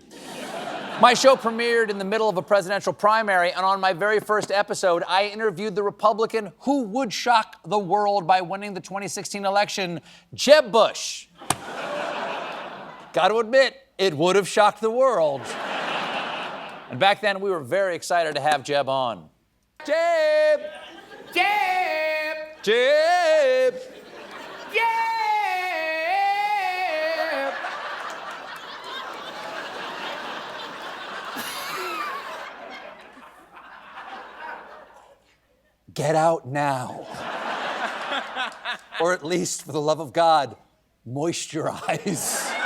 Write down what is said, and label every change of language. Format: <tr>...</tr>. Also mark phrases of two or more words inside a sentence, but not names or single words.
<en>My show premiered in the middle of a presidential primary, and on my very first episode, I interviewed the Republican who would shock the world by winning the 2016 election, Jeb Bush. Got to admit, it would have shocked the world. And back then, we were very excited to have Jeb on. Jeb! Jeb! Jeb! Jeb! Get out now. Or at least, for the love of God, moisturize.</en>